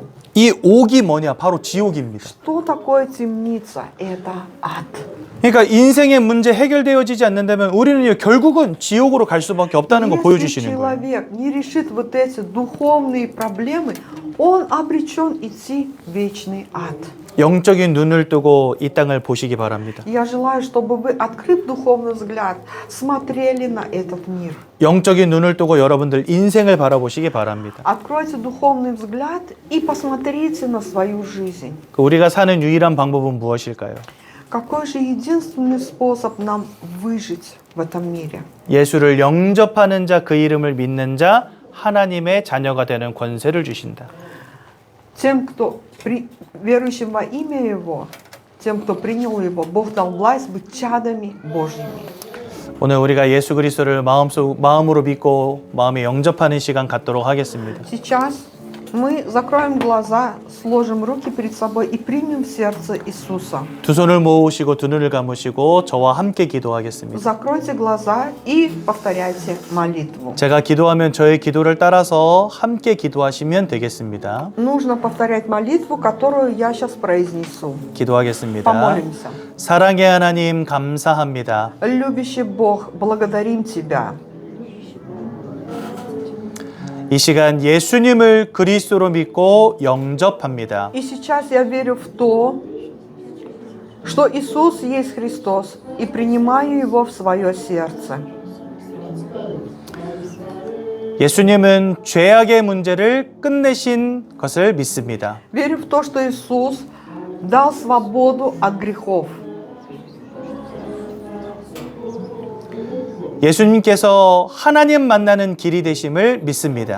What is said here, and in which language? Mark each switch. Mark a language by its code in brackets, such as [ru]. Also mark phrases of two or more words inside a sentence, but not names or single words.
[ko] 이 옥이 뭐냐? 바로 지옥입니다. [ru] Что такое темница? Это ад. [ko] 그러니까 인생의 문제 해결되어지지 않는다면 우리는 결국은 지옥으로 갈 수밖에 없다는 거 [ru] Если [ko] 보여주시는 거예요. [ru] человек не решит вот эти духовные проблемы, он обречен идти в вечный ад. [ko] 영적인 눈을 뜨고 이 땅을 보시기 바랍니다. [ru] Я желаю, чтобы вы, открыв духовный взгляд, смотрели на этот мир. [ko] 영적인 눈을 뜨고 여러분들 인생을 바라보시기 바랍니다. [ru] Откройте духовный взгляд и посмотрите на свою жизнь. [ko] 우리가 사는 유일한 방법은 무엇일까요? [ru] Какой же единственный способ нам выжить в этом мире? [ko] 예수를 영접하는 자, 그 이름을 믿는 자, 하나님의 자녀가 되는 권세를 주신다. [ru] Тем, кто верующим во имя Его, тем, кто принял Его, Бог дал власть быть чадами Божьими. [ko] 오늘 우리가 예수 그리스도를 마음으로 믿고 마음에 영접하는 시간 갖도록 하겠습니다. [ru] Сейчас мы закроем глаза, сложим руки перед собой и примем в сердце Иисуса. [ko] 두 손을 모으시고 두 눈을 감으시고 저와 함께 기도하겠습니다. [ru] Закройте глаза и повторяйте молитву. [ko] 제가 기도하면 저의 기도를 따라서 함께 기도하시면 되겠습니다. [ru] Нужно повторять молитву, которую я сейчас произнесу. [ko] 기도하겠습니다. [ru] Помолимся. [ko] 사랑의 하나님 감사합니다. [ru] Любящий Бог, благодарим Тебя. [ko] 이 시간 예수님을 그리스도로 믿고 영접합니다. [ru] И сейчас я верю в то, что Иисус есть Христос, и принимаю Его в свое сердце. [ko] 예수님은 죄악의 문제를 끝내신 것을 믿습니다. [ru] Верю в то, что Иисус дал свободу от грехов. [ko] 예수님께서 하나님 만나는 길이 되심을 믿습니다.